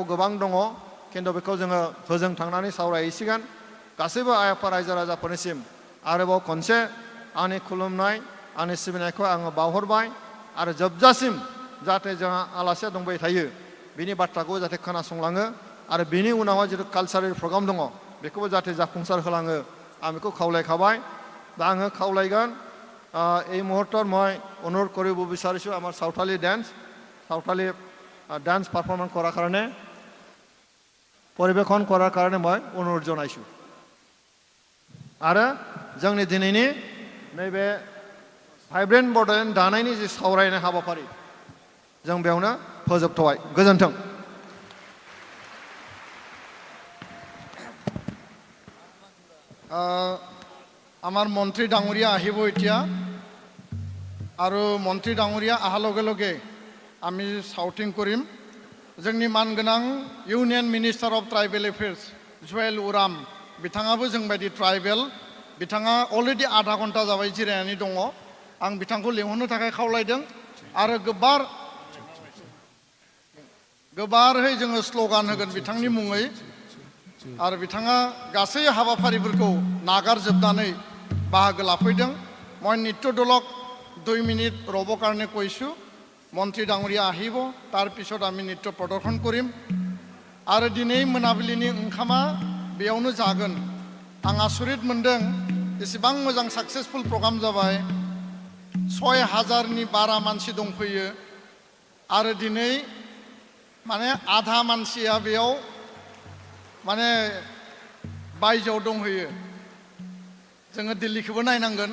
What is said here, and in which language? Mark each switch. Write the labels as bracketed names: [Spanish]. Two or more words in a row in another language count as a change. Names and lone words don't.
[Bodo] गोबां दङ खिन्थु बेखौ जोङो होजों थांनानै सावरायहैसिगोन गासैबो आइ आफा रायजो राजाफोरनिसिम आरोबाव खनसे आंनि खुलुमनाय आंनि सिबिनायखौ आङो बावहरबाय आरो जोबजासिम जाहाथे जोंहा आलासिया दंबाय थायो बिनि बाथ्राखौ जाहाथे खोनासंलाङो आरो बिनि उनावहाय जितु [English] cultural program [Bodo] दङ बेखौबो जाहाथे जाफुंसार होलाङो आं बेखौ खावलायखाबाय दा आङो खावलायगोन [Assamese] এই মুহূৰ্তত মই অনুৰোধ কৰিব বিচাৰিছোঁ আমাৰ সাঁওতালি [English] dance performance [Assamese] কৰাৰ কাৰণে পৰিৱেশন কৰাৰ কাৰণে মই অনুৰোধ জনাইছোঁ [Bodo] आरो जोंनि दिनैनि नैबे भाइब्रेन्ट बड'लेण्ड दानायनि जि सावरायनाय हाबाफारि जों बेयावनो फोजोबथ'बाय गोजोन्थों [Assamese] আমাৰ মন্ত্ৰী ডাঙৰীয়া আহিব এতিয়া আৰু মন্ত্ৰী ডাঙৰীয়া অহাৰ লগে লগে আমি চাউটিং কৰিম [Bodo] जोंनि मानगोनां [English] union minister of tribal affairs [Bodo] जुवेल उराम बिथाङाबो जोंबायदि ट्राइबेल बिथाङा अलरेडि आधा घन्टा जाबाय जिरायनानै दङ आं बिथांखौ लेंहरनो थाखाय खावलायदों आरो गोबारहै जोङो स्ल'गान होगोन बिथांनि मुङै आरो बिथाङा गासै हाबाफारिफोरखौ नागारजोबनानै बाहागो लाफैदों [Assamese] মই নৃত্য দলক 2 মিনিট ৰ'বৰ কাৰণে কৈছোঁ মন্ত্ৰী ডাঙৰীয়া আহিব তাৰপিছত আমি নৃত্য প্ৰদৰ্শন কৰিম [Bodo] आरो दिनै मोनाबिलिनि ओंखामा बेयावनो जागोन आं आसरित मोनदों एसेबां मोजां [English] successful program [Bodo] जाबाय 6000नि बारा मानसि दंफैयो आरो दिनै माने आधा मानसिया बेयाव माने बायजोआव दंहैयो जोङो दिल्लीखौबो नायनांगोन